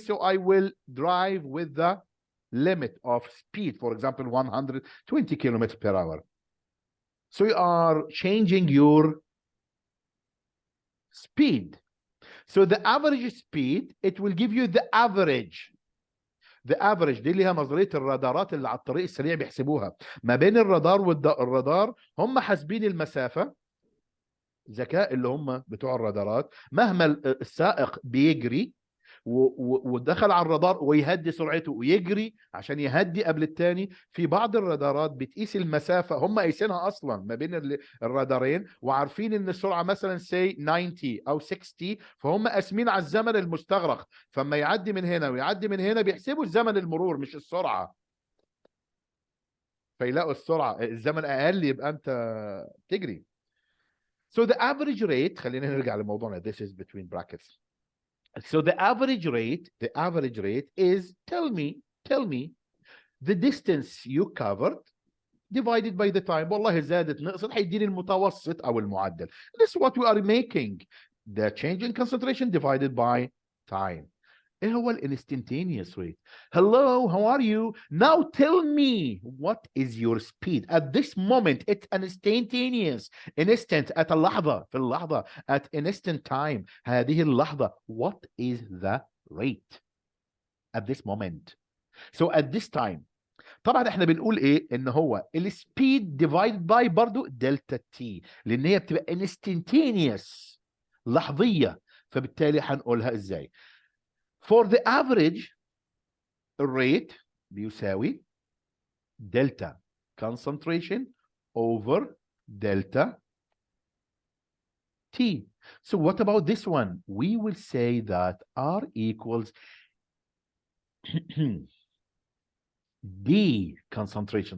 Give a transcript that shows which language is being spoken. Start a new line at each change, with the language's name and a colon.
English: So I will drive with the limit of speed, for example, 120 kilometers per hour. So you are changing your speed. So the average speed, it will give you the average. The average
Arabic: دي اللي هي نظريه الرادارات اللي على الطريق السريع بيحسبوها ما بين الرادار والرادار. هم حاسبين المسافه، ذكاء اللي هم بتوع الرادارات، مهما السائق بيجري ودخل على الرادار ويهدي سرعته ويجري عشان يهدي قبل الثاني. في بعض الرادارات بتقيس المسافه، هم قايسينها اصلا ما بين الرادارين وعارفين ان السرعه مثلا سي 90 او 60، فهم قاسمين على الزمن المستغرق، فما يعدي من هنا ويعدي من هنا بيحسبوا الزمن المرور مش السرعه، فيلاقوا السرعه الزمن اقل يبقى انت تجري.
English: So the average rate،
Arabic: خلينا نرجع لموضوعنا.
English: This is between brackets. So the average rate is, tell me the distance you covered divided by the time.
Arabic: والله زادت نقصت هيديني المتوسط او المعدل.
English: This is what we are making. The change in concentration divided by time.
Arabic: ايه هو
English: instantaneous rate? Hello, how are you? Now tell me what is your speed at this moment. It's an instantaneous, instant، at
Arabic: اللحظة، في اللحظة،
English: at instant time،
Arabic: هذه اللحظة.
English: What is the rate at this moment? So at this time
Arabic: طبعا احنا بنقول ايه؟ ان هو السبيد
English: divided by
Arabic: برضو دلتا تي، لان هي بتبقى instantaneous، لحظية، فبالتالي هنقولها ازاي؟
English: For the average rate بيساوي delta concentration over delta T. So what about this one? We will say that R equals D concentration.